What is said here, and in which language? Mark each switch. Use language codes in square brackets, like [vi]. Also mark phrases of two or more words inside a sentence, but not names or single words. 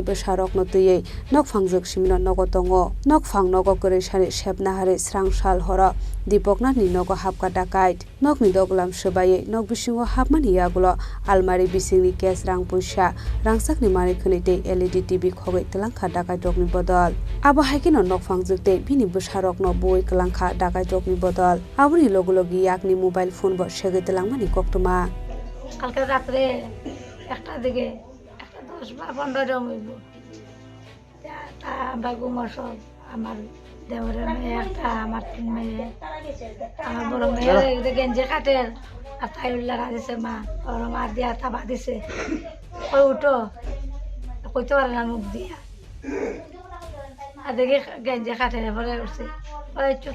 [trp] बोसारक नतयै नकफांजोक सिमिन नग दङ नकफां नग गोरैसानि सेबनाहारि स्रां साल हर दीपकनाथनि नग हाबका डाकाइट नकनि दगलाम सोबायै नक बिसिङाव हाबमानि यागुल आलमारि बिसिंनि केस रां पैसा रांसाकनि मानि खनैते LED TV खगै तेलांखा डाकाइट रकनि बदल आबो हाइकिन नकफांजोकते बिनि बोसारक न बय कलांखा डाकाइट रकनि बदल आबुनि लोगो लोगि याकनि [en] mobile phone [trp] ब सेगै तेलांमानि कक्टमा [bn] কালকে রাতে একটা দিকে 10 বা 15 জন হইব তা আমরা ঘুমার সব আমার দেওরের মেয়ে একটা আমার তিন মেয়ে আমার বড় মেয়ে গেঞ্জি কাটের আর তাই লাগা দিছে মা ওর মা দিয়া তাবা দিছে ওই উঠো কইতে পারে না মুখ দিয়া আর দেখি গেঞ্জি কাটের পরে উঠছে ওই চুপ